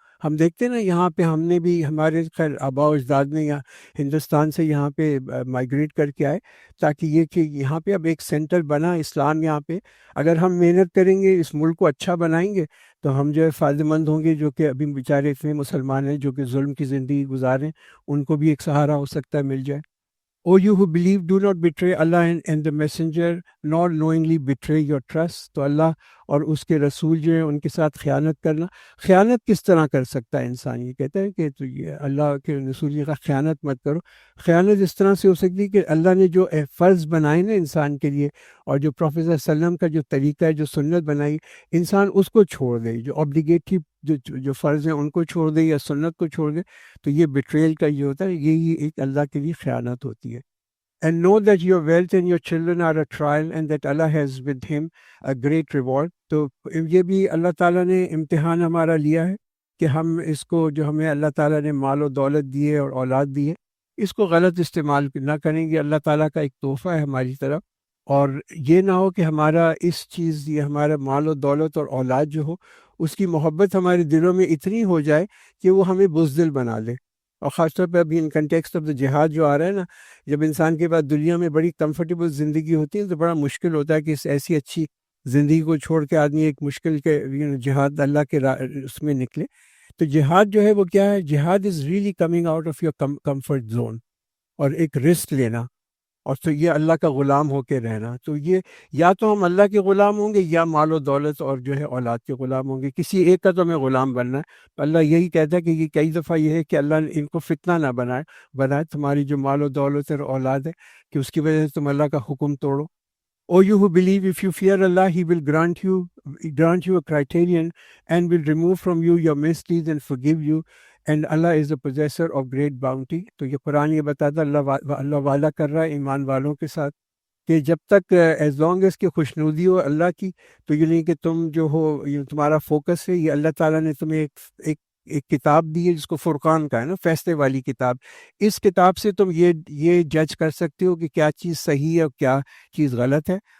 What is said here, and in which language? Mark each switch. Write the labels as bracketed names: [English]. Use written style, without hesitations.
[Urdu] ہم دیکھتے ہیں نا یہاں پہ ہم نے بھی، ہمارے خیر آباء و اجداد نے یہاں ہندوستان سے یہاں پہ مائیگریٹ کر کے آئے تاکہ یہ کہ یہاں پہ اب ایک سینٹر بنا اسلام یہاں پہ. اگر ہم محنت کریں گے، اس ملک کو اچھا بنائیں گے، تو ہم جو ہے فائدہ مند ہوں گے. جو کہ ابھی بیچارے اتنے مسلمان ہیں جو کہ ظلم کی زندگی گزاریں، ان کو بھی ایک سہارا ہو سکتا ہے مل جائے. [English] O you who believe, do not betray Allah and the messenger, nor knowingly betray your trust. [Urdu] تو اللہ اور اس کے رسول جو ہیں ان کے ساتھ خیانت کرنا. خیانت کس طرح کر سکتا ہے انسان؟ یہ کہتا ہے کہ تو یہ اللہ کے رسول کا خیانت مت کرو. خیانت اس طرح سے ہو سکتی ہے کہ اللہ نے جو فرض بنائے نا انسان کے لیے، اور جو پروفیسر صلی اللہ علیہ وسلم کا جو طریقہ ہے، جو سنت بنائی، انسان اس کو چھوڑ دے. جو obligatory جو فرض ہیں ان کو چھوڑ دے یا سنت کو چھوڑ دے، تو یہ بیٹریل کا یہ ہوتا ہے. یہی ایک اللہ کے لیے خیانت ہوتی ہے. [English] And know that your wealth and your children are a trial, and that Allah has with him a great reward. [Urdu] تو یہ بھی اللہ تعالیٰ نے امتحان ہمارا لیا ہے کہ ہم اس کو، جو ہمیں اللہ تعالیٰ نے مال و دولت دیے اور اولاد دی ہے، اس کو غلط استعمال نہ کریں گے. اللہ تعالیٰ کا ایک تحفہ ہے ہماری طرف. اور یہ نہ ہو کہ ہمارا اس چیز، یہ ہمارا مال و دولت اور اولاد جو ہو، اس کی محبت ہمارے دلوں میں اتنی ہو جائے کہ وہ ہمیں بزدل بنا لے. اور خاص طور پہ ابھی [English] in context of the [Urdu] جہاد جو آ رہا ہے نا، جب انسان کے پاس دنیا میں بڑی کمفرٹیبل زندگی ہوتی ہے تو بڑا مشکل ہوتا ہے کہ اس ایسی اچھی زندگی کو چھوڑ کے آدمی ایک مشکل کے جہاد اللہ کے اس میں نکلے. تو جہاد جو ہے وہ کیا ہے؟ جہاد [English] is really coming out of your comfort zone, [Urdu] اور ایک رسک لینا، اور تو یہ اللہ کا غلام ہو کے رہنا. تو یہ یا تو ہم اللہ کے غلام ہوں گے، یا مال و دولت اور جو ہے اولاد کے غلام ہوں گے. کسی ایک کا تو ہمیں غلام بننا ہے. تو اللہ یہی کہتا ہے کہ یہ کئی دفعہ یہ ہے کہ اللہ نے ان کو فتنہ نہ بنائے تمہاری جو مال و دولت اور اولاد ہے، کہ اس کی وجہ سے تم اللہ کا حکم توڑو. [English] O you who believe, if you fear Allah, He will grant you a criterion and will remove from you your misdeeds and forgive you. And Allah is the possessor of great bounty. [Urdu] تو یہ قرآن یہ بتاتا اللہ وعدہ کر رہا ہے ایمان والوں کے ساتھ کہ جب تک [English] as long as [Urdu] کی خوشنودی ہو اللہ کی، تو یہ نہیں کہ تم جو ہو، یہ تمہارا فوکس ہے. یہ اللہ تعالیٰ نے تمہیں ایک کتاب دی ہے جس کو فرقان کا ہے نا، فیصلے والی کتاب. اس کتاب سے تم یہ جج کر سکتے ہو کہ کیا چیز صحیح ہے اور کیا چیز غلط ہے.